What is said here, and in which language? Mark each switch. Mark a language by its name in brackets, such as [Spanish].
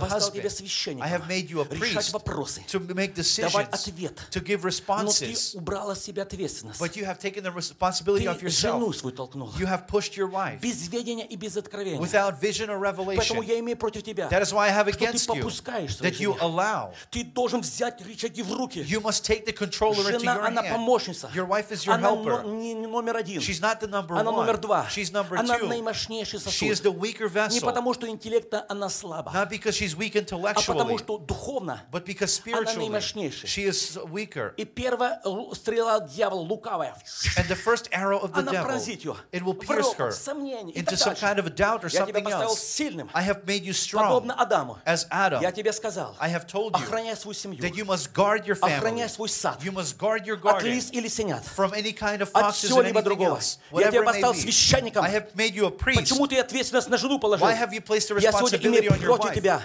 [Russian] Я поставил тебя священником. [English] I have made you a priest. [Russian] Решать вопросы. [English] To make decisions. [Russian] Давать ответ. [English] To give responses. [Russian] Но ты убрал с себя ответственность. [English] But you have taken the responsibility off yourself. [Russian] Ты жену свою толкнул. [English] You have pushed your wife. [Russian] Без ведения и без откровения. [English] Without vision or revelation. [Russian] Поэтому я имею против тебя. [English] That is why I have against you. That you allow. [Russian] Ты должен взять рычаги в руки. [English] You must take the controller into your hand. [Russian] Жена, она помощница. [English] Your wife is your helper. [Russian] Она не номер один. [English] She's not the number one. [Russian] Она номер два. [English] She's number two. [Russian] Она наимощнейший сосуд. [English] She is the weaker vessel. [Russian] Не потому что интеллекта она слаба. [English] Not because she's weak intellectually. [Russian] А потому что духовно. [English] But because spiritually. [Russian] Она наимощнейшая. [English] She is weaker. [Russian] И первая стрела дьявола лукавая. [English] And the first arrow of the devil. [Russian] Она пронзит ее. [English] It will pierce her. Into some kind of a doubt or something else. [Russian] Я тебя поставил сильным. [English] I have made you strong. [Russian] Подобно Адаму. [English] As Adam. [Russian] Я тебе сказал. [English] I have told you. [Russian] Охраняй свою семью. [English] That you must guard your family. [Russian] Охраняй свой сад. [English] You must guard your garden. [Russian] От лис или синят. [English] From any kind of foxes or anything [Russian] другого. [English] Else. [Russian] Я тебя поставил священником. [English] I have made you a priest. [Russian] Почему ты ответственность на жену положил? [English] Why have you placed the responsibility on your wife?